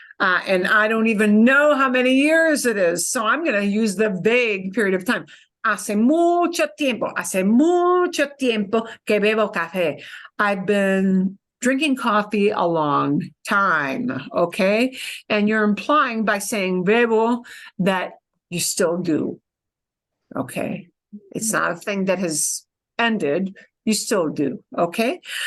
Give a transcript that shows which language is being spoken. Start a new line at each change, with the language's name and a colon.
English: And I don't even know how many years it is. So I'm going to use the vague period of time.
Spanish: Hace mucho tiempo que bebo café.
English: I've been drinking coffee a long time, okay? And you're implying by saying bebo that you still do, okay? It's not a thing that has ended. You still do, okay?